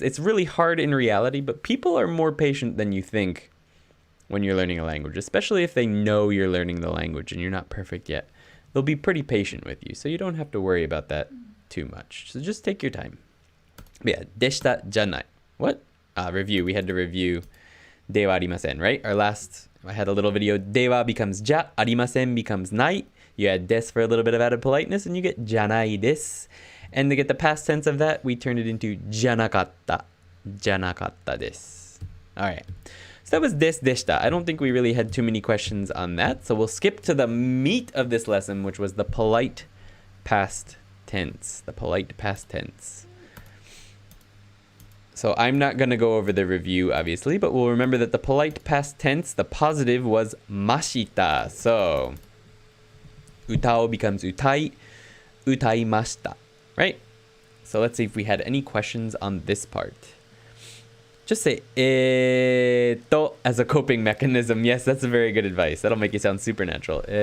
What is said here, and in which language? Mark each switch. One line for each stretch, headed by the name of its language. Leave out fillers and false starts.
English: It's really hard in reality, but people are more patient than you think when you're learning a language, especially if they know you're learning the language and you're not perfect yet. They'll be pretty patient with you, so you don't have to worry about that too much. So just take your time. Yeah, でした jyanai. What? Review. We had to review ではありません, right? I had a little video. では becomes じゃ, ありません becomes ない. You add です for a little bit of added politeness, and you get じゃないです. And to get the past tense of that, we turn it into じゃなかった.
Japanese: じゃなかったです.
English: All right. So that was ですでした. I don't think we really had too many questions on that. So we'll skip to the meat of this lesson, which was the polite past tense. The polite past tense. So I'm not going to go over the review, obviously, but we'll remember that the polite past tense, the positive was ました. So 歌お becomes 歌い, 歌いました, right? So let's see if we had any questions on this part. Just say as a coping mechanism. Yes, that's a very good advice. That'll make you sound supernatural.